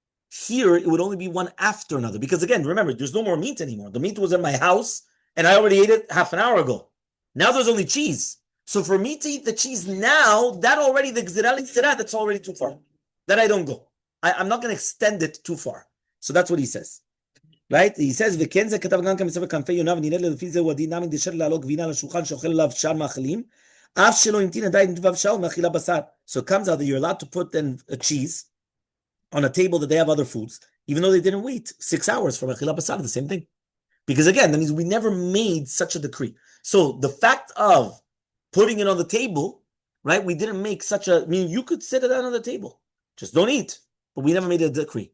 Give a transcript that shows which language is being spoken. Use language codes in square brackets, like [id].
[en] Here, it would only be one after another. Because again, remember, there's no more meat anymore. The meat was in my house, and I already ate it half an hour ago. Now there's only cheese. So for me to eat the cheese now, that already, the gzera, that's already too far. That I don't go. I'm not going to extend it too far. So that's what he says. Right? He says, [he] וכן זה כתב גם כמספר כנפי יונה, ונראה לפי זה הוא הדין נמי דשר לעלות גבינה לשולחן שאוכל עליו שאר מאכלים, אף שלא המתין עדיין נדבב שעה ומאכילה בשר. [en] So it comes out that you're allowed to put then a cheese on a table that they have other foods, even though they didn't wait 6 hours for [he] מאכילה בשר, [en] the same thing. Because again, that means we never made such a decree. So the fact of putting it on the table, right, we didn't make such a, I mean, you could sit it down on the table, just don't eat. But we never made a decree.